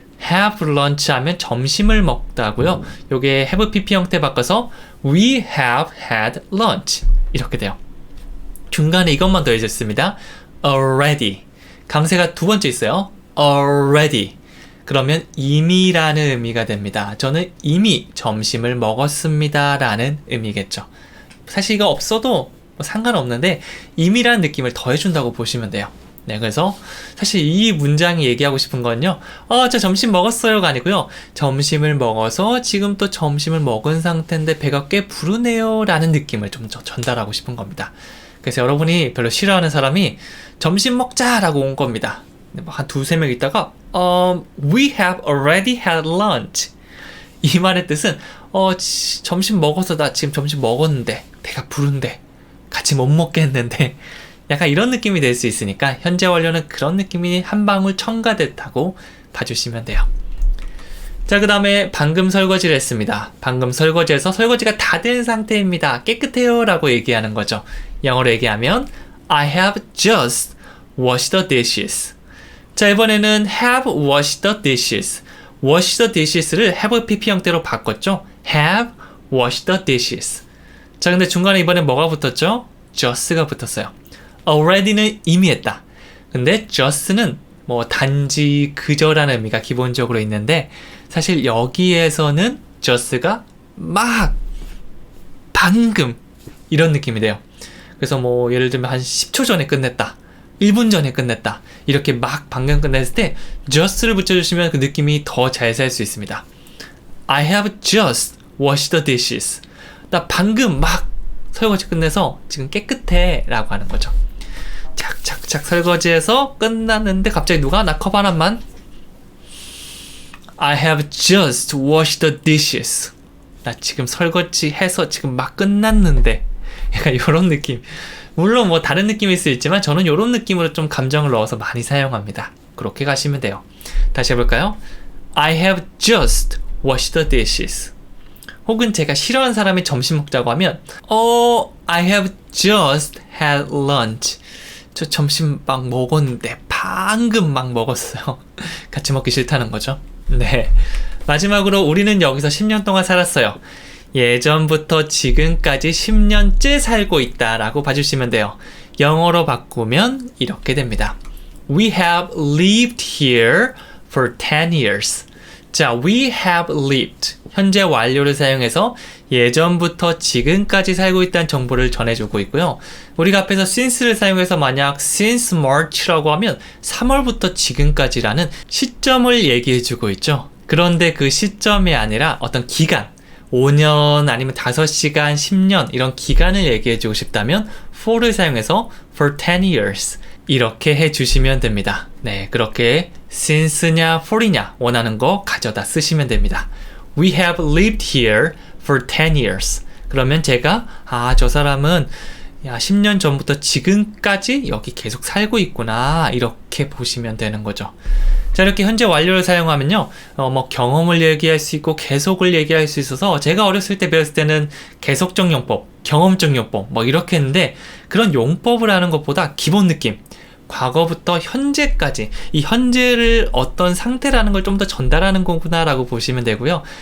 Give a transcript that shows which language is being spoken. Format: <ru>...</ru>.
<en>have lunch</en> <ko>하면 점심을 먹다고요. 요게</ko> <en>have pp</en> <ko>형태 바꿔서</ko> <en>We have had lunch.</en> <ko>이렇게 돼요. 중간에 이것만 더해졌습니다. already. 강세가 두 번째 있어요. already. 그러면 이미라는 의미가 됩니다. 저는 이미 점심을 먹었습니다 라는 의미겠죠. 사실 이거 없어도 상관없는데 이미라는 느낌을 더해준다고 보시면 돼요. 네, 그래서 사실 이 문장이 얘기하고 싶은 건요. 저 점심 먹었어요가 아니고요. 점심을 먹어서 지금 또 점심을 먹은 상태인데 배가 꽤 부르네요 라는 느낌을 좀 전달하고 싶은 겁니다. 그래서 여러분이 별로 싫어하는 사람이 점심 먹자라고 온 겁니다. 한 두세 명 있다가</ko> <en>We have already had lunch.</en> <ko>이 말의 뜻은 점심 먹어서 나 지금 점심 먹었는데 배가 부른데 같이 못 먹겠는데 약간 이런 느낌이 될 수 있으니까 현재 완료는 그런 느낌이 한 방울 첨가됐다고 봐주시면 돼요. 자, 그 다음에 방금 설거지를 했습니다. 방금 설거지해서 설거지가 다 된 상태입니다. 깨끗해요 라고 얘기하는 거죠.</ko> <en>영어로 얘기하면 I have just washed the dishes.</en> <ko>자, 이번에는</ko> <en>have washed the dishes. wash the dishes를 have pp</en> <ko>형태로 바꿨죠.</ko> <en>have washed the dishes.</en> <ko>자, 근데 중간에 이번에 뭐가 붙었죠? just가 붙었어요. already는 이미 했다. 근데 just는 뭐 단지 그저라는 의미가 기본적으로 있는데 사실 여기에서는 just가 막 방금 이런 느낌이 돼요. 그래서 뭐 예를 들면 한 10초 전에 끝냈다. 1분 전에 끝냈다. 이렇게 막 방금 끝냈을 때 just를 붙여주시면 그 느낌이 더 잘 살 수 있습니다.</ko> <en>I have just washed the dishes.</en> <ko>나 방금 막 설거지 끝내서 지금 깨끗해 라고 하는 거죠. 착착착 설거지해서 끝났는데 갑자기 누가 나 컵 하나만</ko> <en>I have just washed the dishes.</en> <ko>나 지금 설거지해서 지금 막 끝났는데 약간 이런 느낌. 물론 뭐 다른 느낌일 수 있지만 저는 이런 느낌으로 좀 감정을 넣어서 많이 사용합니다. 그렇게 가시면 돼요. 다시 해볼까요?</ko> <en>I have just washed the dishes.</en> <ko>혹은 제가 싫어하는 사람이 점심 먹자고 하면</ko> <en>I have just had lunch.</en> <ko>저 점심 막 먹었는데 방금 막 먹었어요. 같이 먹기 싫다는 거죠. 네. 마지막으로 우리는 여기서 10년 동안 살았어요. 예전부터 지금까지 10년째 살고 있다 라고 봐주시면 돼요. 영어로 바꾸면 이렇게 됩니다.</ko> <en>We have lived here for 10 years. 자, we have lived.</en> <ko>현재 완료를 사용해서 예전부터 지금까지 살고 있다는 정보를 전해주고 있고요. 우리가 앞에서 since를 사용해서 만약 since March라고 하면 3월부터 지금까지라는 시점을 얘기해주고 있죠. 그런데 그 시점이 아니라 어떤 기간, 5년 아니면 5시간, 10년 이런 기간을 얘기해주고 싶다면 for를 사용해서 for 10 years 이렇게 해주시면 됩니다. 네, 그렇게 since냐 for이냐 원하는 거 가져다 쓰시면 됩니다.</ko> <en>We have lived here for 10 years.</en> <ko>그러면 제가 저 사람은 10년 전부터 지금까지 여기 계속 살고 있구나 이렇게 보시면 되는 거죠. 자, 이렇게 현재 완료를 사용하면요, 뭐 경험을 얘기할 수 있고 계속을 얘기할 수 있어서 제가 어렸을 때 배웠을 때는 계속적 용법, 경험적 용법 뭐 이렇게 했는데 그런 용법을 하는 것보다 기본 느낌, 과거부터 현재까지 이 현재를 어떤 상태라는 걸 좀 더 전달하는 거구나 라고 보시면 되고요.</ko>